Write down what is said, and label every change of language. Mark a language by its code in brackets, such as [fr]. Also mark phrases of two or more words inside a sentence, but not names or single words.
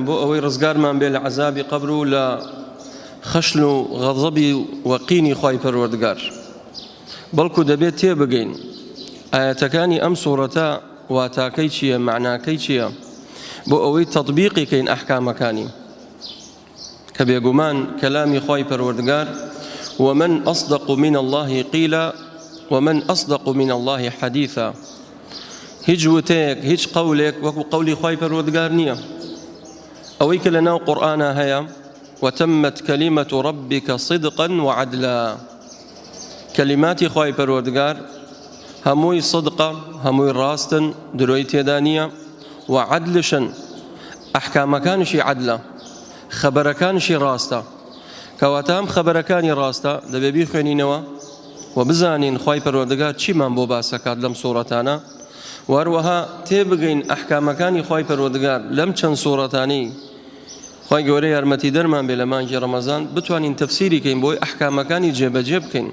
[ckb] بۆ ئەوەی ڕزگارمان بێ لە عەزابی قەبر و لە خەشن و غەضەبی وەقینی خوای پەروەردگار، بەڵکو دەبێت تێبگەین ئاەتەکانی ئەم سوورەتە واتاکەی چییە، معناکەی چییە، بۆ ئەوەی تەطبیقی کەین ئەحکامەکانی، کە بێگومان کەلامی خوای پەروەردگار [ar] ومن أصدق من الله قيلا ومن أصدق من الله حديثا. [ckb] هیچ وتەیەک هیچ قەولێک وەکو قەولی خوای پەروەردگار نییە. ئەوەی کە لەناو قورئانە هەیە [ar] وتمت كلمة ربك صدقا وعدلا. [ckb] كلماتی خوای پەروەردگار هەمووی صدقە، هەمووی ڕاستن، درۆی تێدا نییە و عەدلشن. ئەحکامەکانیشی عەدلە، خەبەرەکانیشی ڕاستە. کەواتە ئەم خەبەرەکانی ڕاستە دەبێ بیخوێنینەوە و بزانین خوای پەروەردگار چیمان بۆ باسەکات لەم سوورەتانە، وەروەها تێبگەین ئەحکامەکانی خوای پەروەردگار لەم چەند سوورەتانەی خوای گەورە یارمەتی دەرمان بێ لە مانگی ڕەمەزان بتوانین تەفسیری کەین بۆی ئەحکامەکانی جێبەجێ بکەین.